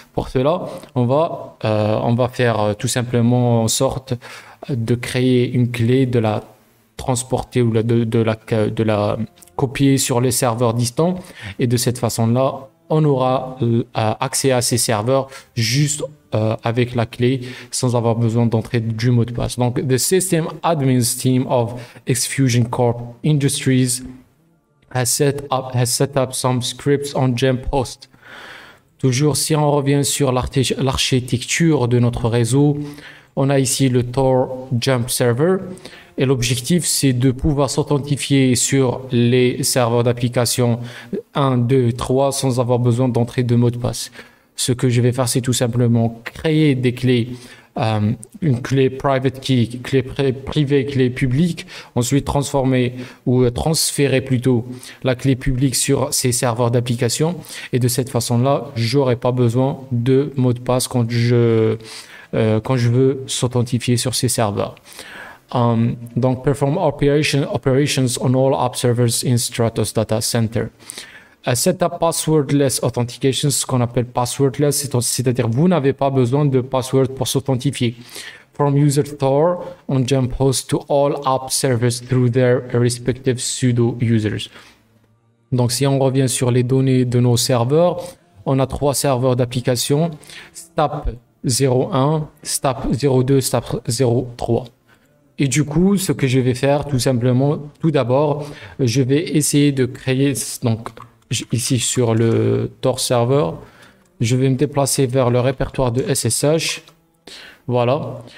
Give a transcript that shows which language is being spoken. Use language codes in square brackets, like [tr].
[fr] Pour cela, on va faire tout simplement en sorte de créer une clé, de la transporter ou de la copier sur les serveurs distants et de cette façon-là, on aura accès à ces serveurs juste avec la clé sans avoir besoin d'entrer du mot de passe. Donc, [en] the System Admins Team of Xfusion Corp Industries has set up some scripts on Jump Host. [fr] Toujours, si on revient sur l'architecture de notre réseau, on a ici le Tor Jump Server. Et l'objectif, c'est de pouvoir s'authentifier sur les serveurs d'application 1, 2, 3 sans avoir besoin d'entrer de mot de passe. Ce que je vais faire, c'est tout simplement créer des clés, une clé private key, clé privée, clé publique, ensuite transformer ou transférer plutôt la clé publique sur ces serveurs d'application. Et de cette façon-là, j'aurai pas besoin de mot de passe quand je veux s'authentifier sur ces serveurs. Donc, [en] perform operations on all app servers in Stratos Data Center. Setup passwordless authentication, [fr] ce qu'on appelle passwordless, c'est-à-dire vous n'avez pas besoin de password pour s'authentifier. [en] From user Tor on jump host to all app servers through their respective pseudo users. [fr] Donc, si on revient sur les données de nos serveurs, on a 3 serveurs d'application, STAP 01, STAP 02, STAP 03. Et du coup, ce que je vais faire, tout simplement, tout d'abord, je vais essayer de créer, donc ici sur le Tor serveur, je vais me déplacer vers le répertoire de SSH. Voilà.